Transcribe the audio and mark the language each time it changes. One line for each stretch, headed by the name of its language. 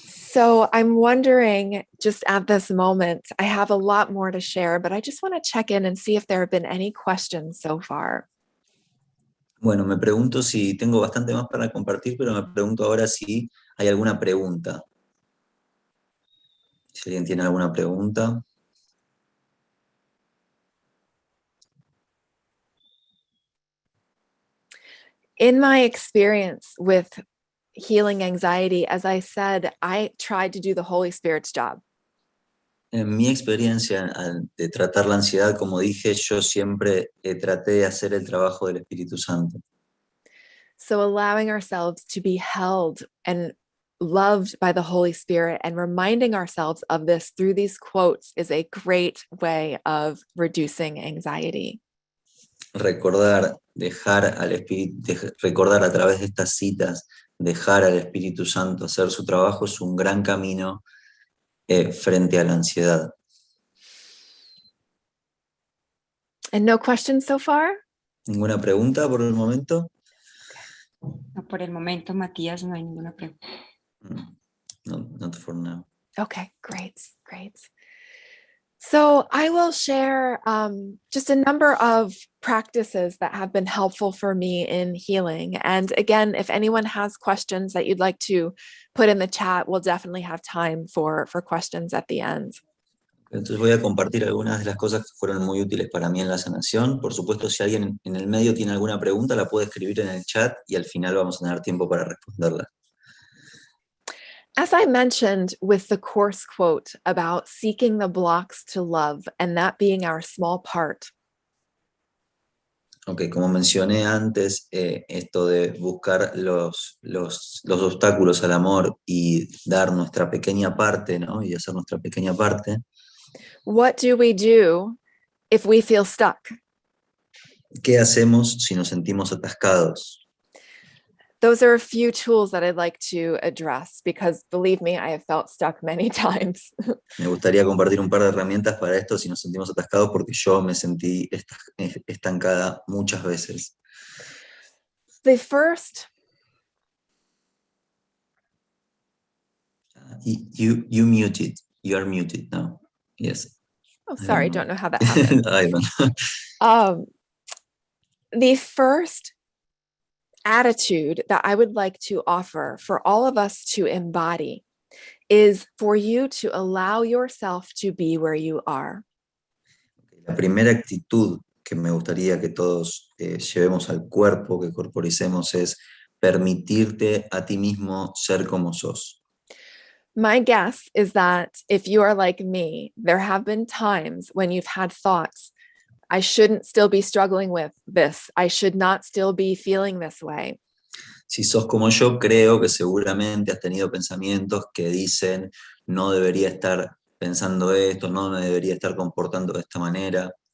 English: So I'm wondering, just at this moment, I have a lot more to share, but I just want to check in and see if there have been any questions so far.
Spanish: Bueno, me pregunto si tengo bastante más para compartir, pero me pregunto ahora si hay alguna pregunta. Si alguien tiene alguna pregunta.
English: In my experience with healing anxiety, as I said, I tried to do the Holy Spirit's job.
Spanish: En mi experiencia de tratar la ansiedad, como dije, yo siempre traté de hacer el trabajo del Espíritu Santo.
English: So allowing ourselves to be held and loved by the Holy Spirit and reminding ourselves of this through these quotes is a great way of reducing anxiety.
Spanish: Recordar, recordar a través de estas citas, dejar al Espíritu Santo hacer su trabajo es un gran camino frente a la ansiedad.
English: And no questions so far?
Spanish: ¿Ninguna pregunta por el momento? No, por el momento, Matías, no hay ninguna pregunta.
English: No, not for now. Okay, great. So I will share just a number of practices that have been helpful for me in healing. And again, if anyone has questions that you'd like to put in the chat, we'll definitely have time for questions at the end.
Spanish: Entonces voy a compartir algunas de las cosas que fueron muy útiles para mí en la sanación. Por supuesto, si alguien en el medio tiene alguna pregunta, la puede escribir en el chat y al final vamos a tener tiempo para responderla.
English: As I mentioned with the course quote about seeking the blocks to love and that being our small part.
Spanish: Ok, como mencioné antes, esto de buscar los obstáculos al amor y dar nuestra pequeña parte, ¿no? Y hacer nuestra pequeña parte.
English: What do we do if we feel stuck?
Spanish: ¿Qué hacemos si nos sentimos atascados?
English: Those are a few tools that I'd like to address because believe me, I have felt stuck many times.
Spanish: Me gustaría compartir un par de herramientas para esto si nos sentimos atascados porque yo me sentí estancada muchas veces.
English: The first. You muted. You are muted now. Yes. Oh, sorry, don't know how that happened. I don't know. The first attitude that I would like to offer for all of us to embody is for you to allow yourself to be where you are.
Spanish: La primera actitud que me gustaría que todos llevemos al cuerpo, que corporicemos, es permitirte a ti mismo ser como sos.
English: My guess is that if you are like me, there have been times when you've had thoughts, I shouldn't still be struggling with this. I should not still be feeling this way.
Spanish: Si sos como yo, creo que seguramente has tenido pensamientos que dicen, no debería estar pensando esto, no me debería estar comportando de esta manera.